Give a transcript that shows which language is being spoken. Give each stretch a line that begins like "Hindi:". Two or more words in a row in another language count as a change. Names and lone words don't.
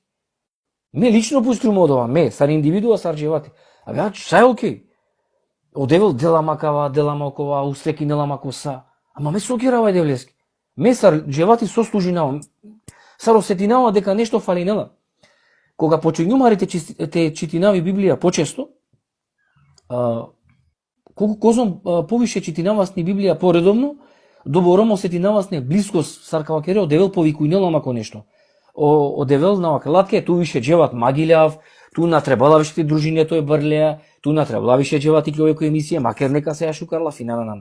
Romany: Ме лично пуштума
Macedonian: од ова,
Romany: ме сар индивидуа сар живати. А бе, са е окей. Одевел дела макава, дела макова, устреки нела макоса. Ама ме стокерава девлеске. Ме сар живати со служинава. Сар осетинава
Macedonian: дека нешто
Romany: фалинела. Кога почињумарите те читинави Библија почесто, колку козом повише читинавасни Библија поредовно, добором осетинавасне блискост саркава кере одевел повикујнела мако нешто. Одевел на вакелатке, ту више джеват магилјав, ту натребала више дружине тој брлеа, ту натребала више джевати љовеко емисија, макер
Macedonian: нека се
Romany: ја шукарла финанана.